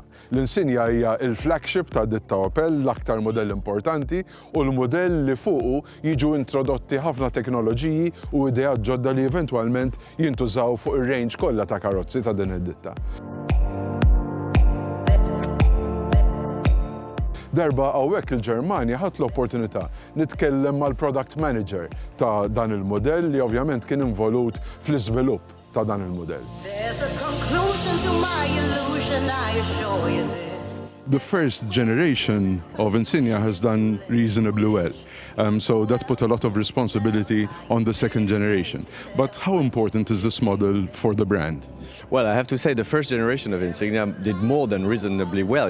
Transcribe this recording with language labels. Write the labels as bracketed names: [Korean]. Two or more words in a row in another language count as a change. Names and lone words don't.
[Maltese] L-Insignia hija l-flagship ta' ditta Opel, l-aktar modell importanti u l-modell li fuqu jiġu introdotti ħafna teknoloġiji u ideat ġodda li eventwalment jintużaw fuq ir-range kollha ta' karozzi ta' din id-ditta. Darba hawnhekk il-Ġermanja ħadt l-opportunità nitkellem mal-product manager ta' dan il-modell li ovvjament kien involut fl-iżvilupp ta' dan il-modell. [English] The first generation of Insignia has done reasonably well. So that put a lot of responsibility on the second generation. But how important is this model for the brand? Well, I have to say the first generation of Insignia did more than reasonably well.